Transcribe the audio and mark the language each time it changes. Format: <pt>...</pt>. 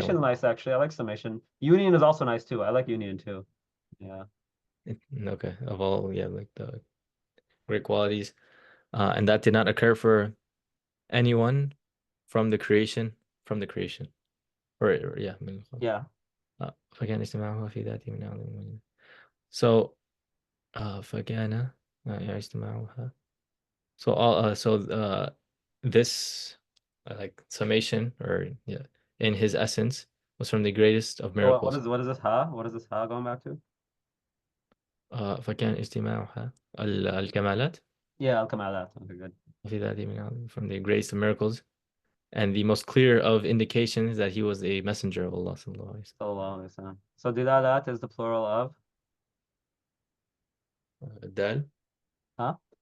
<en>summation is one. nice actually. I like summation. Union is also nice too. I like union too. Yeah. Okay. Of all, yeah, like the great qualities. And that did not occur for anyone from the creation. Or yeah, Yeah.</en> <ar>فكان اجتماعها في ذاته من أعظم الموجودات. So فكان اجتماعها.</ar> <en>So this like summation or yeah in his essence was from the greatest of So miracles. what is this ha? What is this ha going back to?</en> <ar>فكان اجتماعها الكمالات</ar> <en>Yeah, I'll come out of that. Okay, good.</en> <ar>في ذاته من أعظم</ar> <en>from the greatest of miracles and the most clear of indications that he was a messenger of Allah sallallahu alaihi So so dilalat is the plural of wasallam. Dal. huh?</en>